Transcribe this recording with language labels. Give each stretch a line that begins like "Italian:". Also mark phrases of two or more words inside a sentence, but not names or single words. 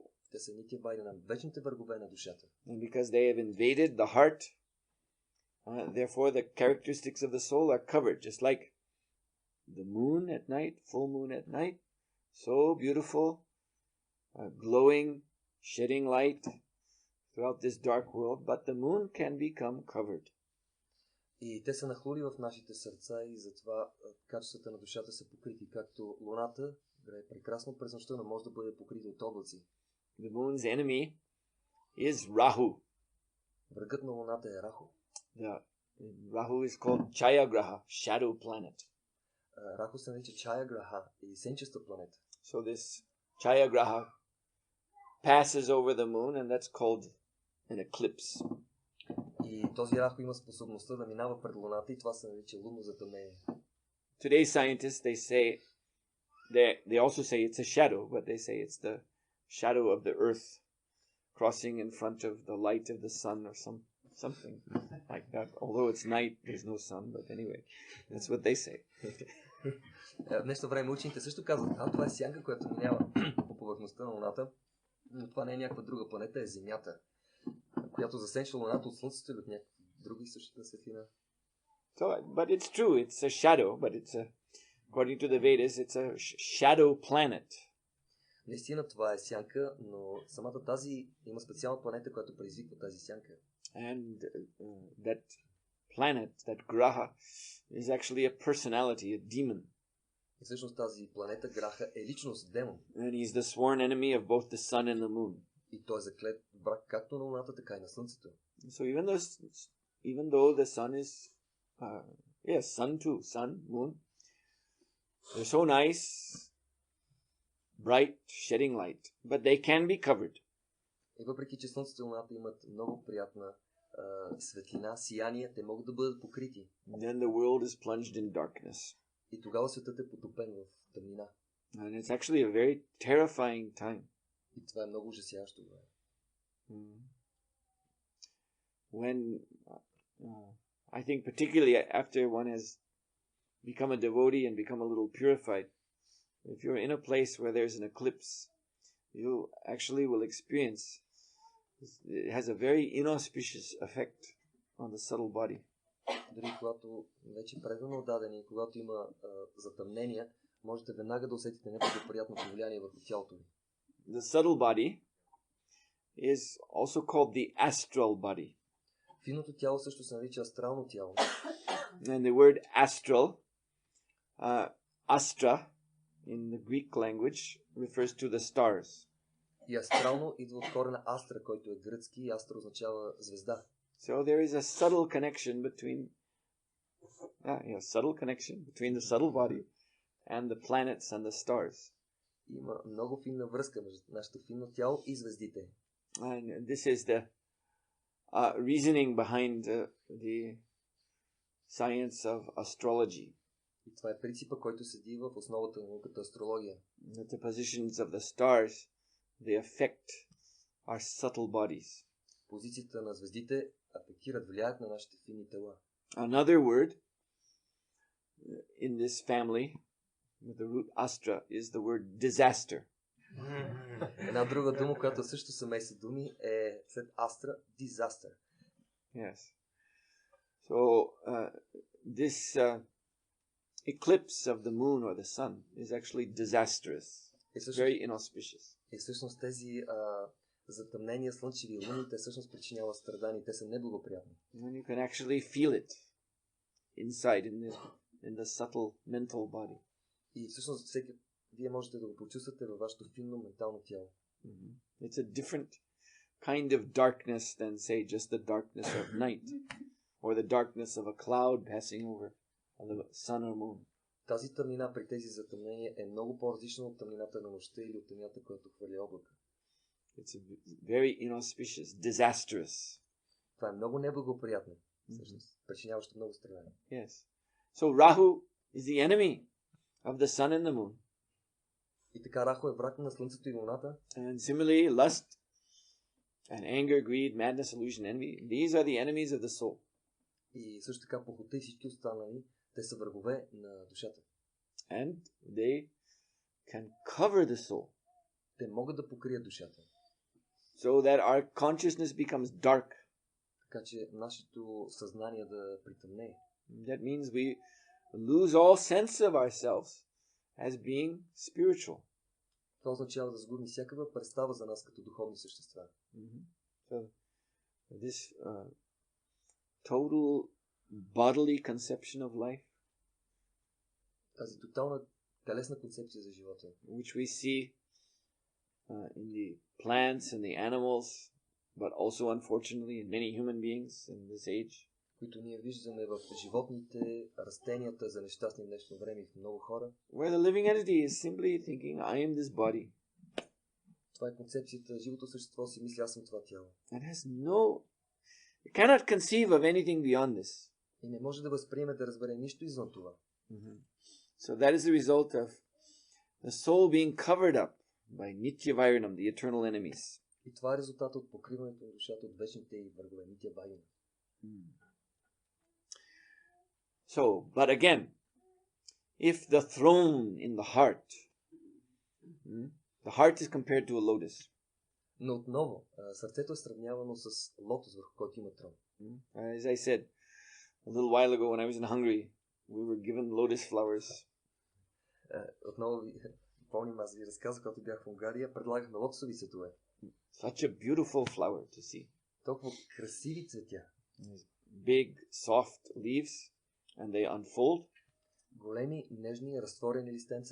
Bulgarian: Те са
Sanskrit: नित्य वैरिणा,
Bulgarian: вечните врагове на душата.
English: And because they have invaded the heart, therefore the characteristics of the soul are covered, just like the moon at night, full moon at night, so beautiful, glowing, shedding light throughout this dark world, but the moon can become covered.
Bulgarian: И те са нахлули в нашите сърца и затова качествата на душата са покрити, както луната грее прекрасно през нощта, но може да бъде покрита от облаци.
English: The moon's enemy is Rahu.
Bulgarian: Врагът на луната е Раху.
English: Rahu is called Chayagraha, shadow planet.
Bulgarian: Раху се нарича Чаяграха или сенчеста планета.
English: So this Chayagraha passes over the moon, and that's called an eclipse.
Bulgarian: И този Раху има способността да минава пред луната и това се нарича лунно затъмнение.
English: Today's scientists, they also say it's a shadow, but they say it's the shadow of the earth crossing in front of the light of the sun or something like that. Although it's night, there's no sun, but anyway, that's what they say.
Bulgarian: В днешно време учените също казват, това е сянка, която минава по повърхността на луната, но това не е някаква друга планета, е Земята, която засенчва луната от слънцето или от някакви други същата светлина.
English: So, but it's true, it's a shadow, but according to the Vedas, it's a shadow planet.
Bulgarian: Наистина това е сянка, но самата тази има специална планета, която предизвиква тази сянка.
English: And that planet, that graha, is actually a personality, a demon.
Bulgarian: И всъщност тази планета Граха е личност, демон.
English: And he's the sworn enemy of both the sun and the moon.
Bulgarian: И той е заклет враг както на луната, така и на слънцето.
English: So even though the sun is, sun too, sun, moon, they're so nice, bright, shedding light, but they can be covered.
Bulgarian: И въпреки, че слънцето и луната имат много приятна светлина, сияние, те могат да бъдат покрити.
English: Then the world is plunged in darkness.
Bulgarian: И тогава светът е потопен в тъмнина.
English: And it's actually a very terrifying time.
Bulgarian: И това е много ужасяващо време.
English: When, I think particularly after one has become a devotee and become a little purified, if you're in a place where there's an eclipse, you actually will experience, it has a very inauspicious effect on the subtle body.
Bulgarian: Дори когато вече предано дадени, когато има затъмнения, можете веднага да усетите неблагоприятното влияние върху тялото ви.
English: The subtle body is also called the astral body.
Bulgarian: Финното тяло също се нарича астрално тяло.
English: And the word astral, astra, in the Greek language, refers to the stars.
Bulgarian: И астрално идва от корена астра, който е гръцки, и астра означава звезда.
English: So there is a subtle connection between the subtle body and the planets and the stars.
Bulgarian: Има много финна връзка между нашето финно тяло и звездите.
English: And this is the reasoning behind the science of astrology.
Bulgarian: И това е принципа, който седи в основата на науката астрология.
English: That the positions of the stars, they affect our subtle bodies.
Bulgarian: Позицията на звездите афектират, влияят на нашите финни тела.
English: Another word in this family with the root astra is the word disaster.
Bulgarian: Една друга дума, която също семейство думи е след астра, disaster.
English: Yes. So this eclipse of the moon or the sun is actually disastrous. It's very inauspicious.
Bulgarian: И всъщност тези затъмнения, слънчеви луни, те всъщност причиняват страдания, те са неблагоприятни.
English: And you can actually feel it inside in the subtle mental body.
Bulgarian: И всъщност вие можете да го почувствате във вашето финно ментално тяло.
English: It's a different kind of darkness than, say, just the darkness of night or the darkness of a cloud passing over the sun or moon.
Bulgarian: Тази тъмнина при тези затъмнения е много по-различна от тъмнината на нощта или от тъмнината, която хвърля облака.
English: It's very inauspicious, disastrous.
Bulgarian: Това е много неблагоприятно, всъщност, причиняващо много страдания.
English: Yes. So Rahu is the enemy of the sun and the moon.
Bulgarian: И така Раху е враг на слънцето и луната.
English: And similarly, lust and anger, greed, madness, illusion, envy, these are the enemies of the soul.
Bulgarian: И също така похота и всички останали, те са врагове на душата.
English: And they can cover the soul.
Bulgarian: Те могат да покрият душата.
English: So that our consciousness becomes dark.
Bulgarian: Така че нашето съзнание да притъмне.
English: That means we lose all sense of ourselves as being spiritual.
Bulgarian: Това означава да загубим всякаква представа за нас като духовни същества.
English: So this total bodily conception of life,
Bulgarian: тази тотална телесна концепция за живота,
English: which we see in the plants and the animals, but also unfortunately in many human beings in this age,
Bulgarian: които ние виждаме в животните, растенията за нещастни в днешно време и в много хора.
English: where the living entity is simply thinking, I am this body.
Bulgarian: Това е концепцията, живото същество си мисли, аз съм това тяло.
English: It cannot conceive of anything beyond this.
Bulgarian: И не може да възприеме, да разбере нищо извън това.
English: So that is the result of the soul being covered up by
Sanskrit: नित्य वैरिणम्,
English: the eternal enemies.
Bulgarian: И това е резултата от покриването на душата от вечните и врагове,
Sanskrit: नित्य वैना.
English: So, but again, if the throne in the heart is compared to a lotus.
Bulgarian: Но отново, сърцето е сравнявано с лотос, върху който има трон.
English: As I said a little while ago when I was in Hungary, we were given lotus flowers.
Bulgarian: Отново помним, аз ви разказах, когато бях в Унгария, предлагахме лотосови цветове.
English: Such a beautiful flower to see.
Bulgarian: Толкова красиви цветя.
English: Big, soft leaves, and they unfold.
Bulgarian: Големи, нежни, разтворени листенца.